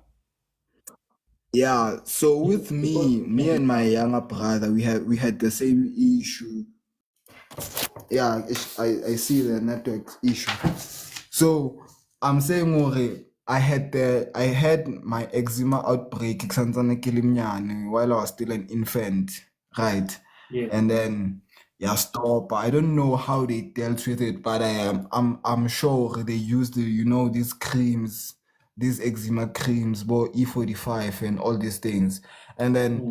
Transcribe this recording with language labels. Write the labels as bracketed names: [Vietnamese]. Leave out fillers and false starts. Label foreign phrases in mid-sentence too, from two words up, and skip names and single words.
[English] Yeah, so with Because me and my younger brother, we had the same issue. Yeah, I see the network issue. So I'm saying I had my eczema outbreak [Southern Sotho] kusantsane ke le mnyane [English] while I was still an infant, right? yeah, And then yeah, stop. I don't know how they dealt with it, but I'm sure they used these creams, these eczema creams, about E45 and all these things. And then